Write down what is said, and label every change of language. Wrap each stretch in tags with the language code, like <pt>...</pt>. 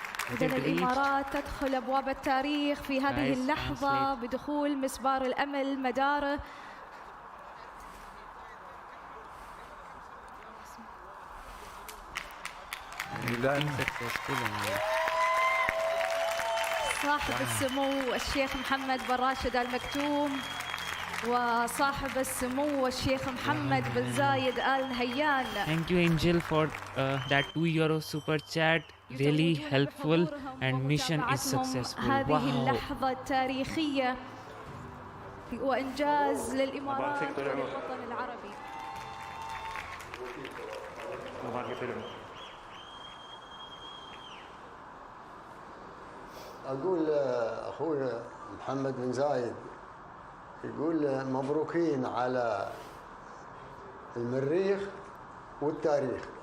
<ar>إذن الإمارات تدخل أبواب التاريخ في هذه اللحظة بدخول مسبار الأمل مداره صاحب السمو الشيخ محمد بن راشد آل مكتوم وصاحب السمو الشيخ محمد بن زايد آل نهيان.</ar> <en>Thank you Angel for that €2 super chat, really helpful and mission is successful.</en> <ar>هذه اللحظة التاريخية وإنجاز للإمارات وللوطن العربي. أقول أخونا محمد بن زايد يقول مبروكين على المريخ والتاريخ.</ar>